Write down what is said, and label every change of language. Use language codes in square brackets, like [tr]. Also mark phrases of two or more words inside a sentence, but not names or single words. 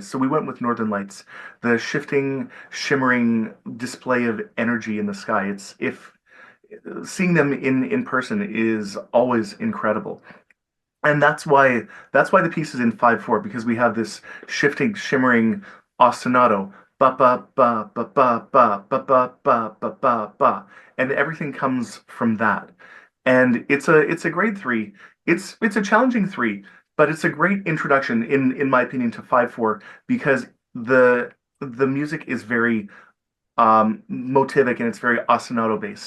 [en] So we went with Northern Lights, the shifting, shimmering display of energy in the sky. It's if seeing them in person is always incredible. And that's why the piece is in 5/4 because we have this shifting, shimmering ostinato, ba ba ba ba ba ba ba ba ba ba ba ba, and everything comes from that. And it's a grade 3. It's a challenging 3, but it's a great introduction in my opinion to 5/4 because the music is very motivic and it's very ostinato based.